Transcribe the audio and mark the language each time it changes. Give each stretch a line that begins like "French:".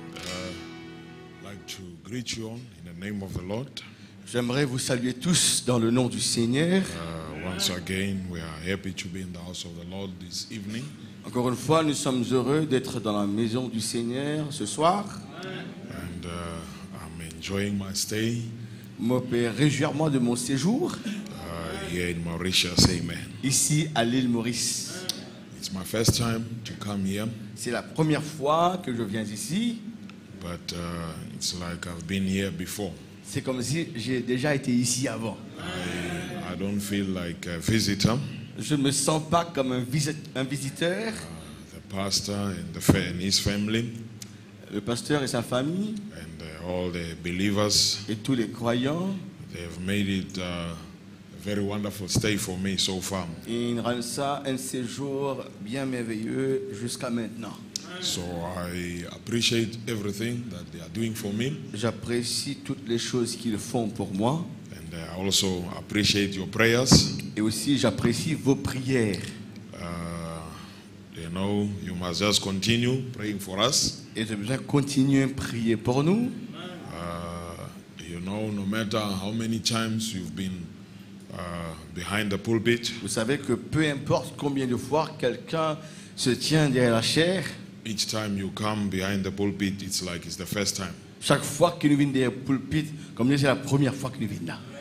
English: I'd like to greet you all in the name of the Lord.
French: J'aimerais vous saluer tous dans le nom du Seigneur.
English: Once again, we are happy to be in the house of the Lord this evening.
French: Encore une fois, nous sommes heureux d'être dans la maison du Seigneur ce soir.
English: And I'm enjoying my stay
French: Je me réjouis de mon séjour
English: here in Mauritius. Amen.
French: ici à l'île Maurice.
English: It's my first time to come here,
French: C'est la première fois que je viens ici.
English: but it's like I've been here before.
French: C'est comme si j'ai déjà été ici avant.
English: I don't feel like a visitor.
French: Je ne me sens pas comme un visiteur.
English: The pastor and his family
French: Le pasteur et sa famille
English: and all the believers,
French: et tous les croyants,
English: they have made it a very wonderful stay for me so far.
French: ils rendent ça un séjour bien merveilleux jusqu'à maintenant.
English: So I appreciate everything that they are doing for me,
French: J'apprécie toutes les choses qu'ils font pour moi
English: and I also appreciate your prayers.
French: et aussi j'apprécie vos prières.
English: You must just continue praying for us.
French: Et j'ai besoin de continuer à prier pour nous.
English: No matter how many times you've been behind the pulpit,
French: Vous savez que peu importe combien de fois quelqu'un se tient derrière la chaire,
English: each time you come behind the pulpit, it's like it's the first time.
French: chaque fois qu'il nous vient derrière le pulpit, comme c'est la première fois qu'il nous vient là.